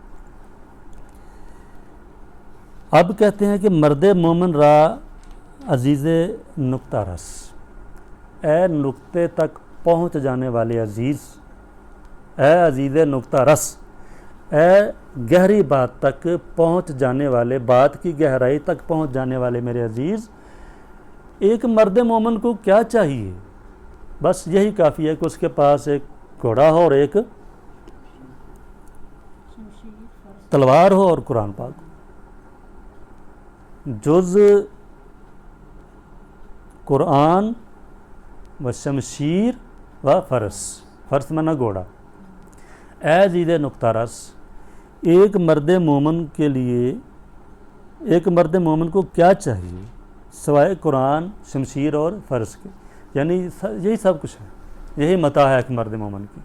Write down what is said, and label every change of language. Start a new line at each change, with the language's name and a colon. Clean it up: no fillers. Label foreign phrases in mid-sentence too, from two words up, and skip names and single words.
Urdu: اب کہتے ہیں کہ
Persian: مرد مومن را عزیز نقطہ رس,
Urdu: اے نقطے تک پہنچ جانے والے عزیز, اے عزیز نقطہ رس, اے گہری بات تک پہنچ جانے والے, بات کی گہرائی تک پہنچ جانے والے میرے عزیز. ایک مرد مومن کو کیا چاہیے, بس یہی کافی ہے کہ اس کے پاس ایک گھوڑا ہو اور ایک تلوار ہو اور قرآن پاک ہو.
Persian: جز قرآن و شمشیر و فرس
Urdu: منا گھوڑا. اے عزیز نقطہ رس, ایک مرد مومن کے لیے, ایک مرد مومن کو کیا چاہیے سوائے قرآن, شمشیر اور فرس کے, یعنی یہی سب کچھ ہے, یہی متاع ہے ایک مرد مومن کی.